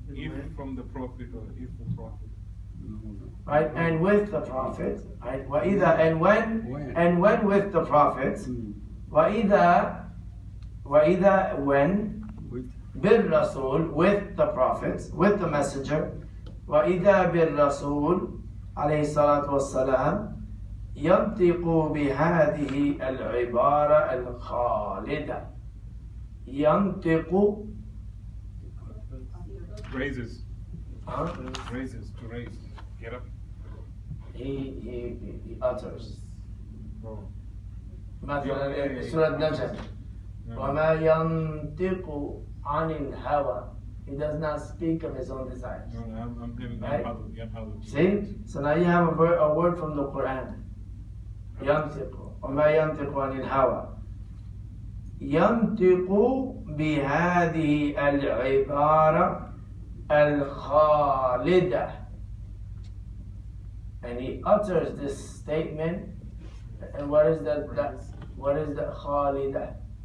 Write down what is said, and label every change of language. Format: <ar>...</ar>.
<en>If from the Prophet or if the Prophet. Right, and with the Prophet, right?</en> <ar>وَإِذَا,</ar> <en>and when with the Prophet.</en> <ar>وَإِذَا</ar> <en>when</en> <ar>بِالرَّسُولِ,</ar> <en>with the Prophet, with the Messenger.</en> <ar>وَإِذَا بِالرَّسُولِ عليه الصلاة والسلام ينطق بهذه العبارة الخالدة. ينطق</ar> <en>Raises. huh? Raises, to raise. Get up. He utters. Oh.</en> <ar>مثلا سورة النجم وما ينطق عن الهوى.</ar> <en>He does not speak of his own desires. No, I'm giving Right? you. See? So now you have a word from the Quran.</en> <ar>ينطق وما ينطق عن الهوى. ينطق بهذه العبارة الخالدة.</ar> <en>And he utters this statement. And what is that? What is the خالدة?</en>